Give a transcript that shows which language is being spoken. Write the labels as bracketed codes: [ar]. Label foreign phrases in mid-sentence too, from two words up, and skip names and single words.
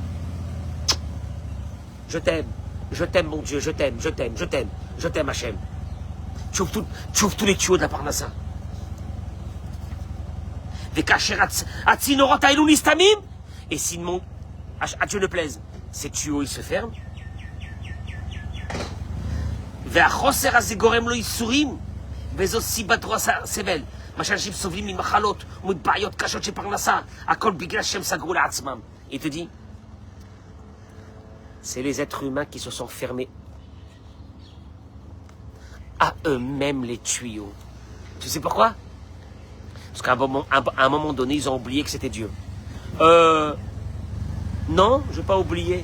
[fr] Je t'aime mon Dieu, je t'aime Hachem. Tu ouvres tous les tuyaux de la parnassa. Et si à Dieu ne plaise, ces tuyaux ils se ferment. [he] והחוסר הזה גורם לו ייסורים, וזו סיבת רוע סבל. מה שאנשים סובלים ממחלות ומבעיות קשות של פרנסה, הכל בגלל שהם סגרו לעצמם. [fr] Il te dit, c'est les êtres humains qui se sont fermés à eux-mêmes les tuyaux. Tu sais pourquoi? Parce qu'à un moment donné, ils ont oublié que c'était Dieu. Non, je n'ai pas oublié.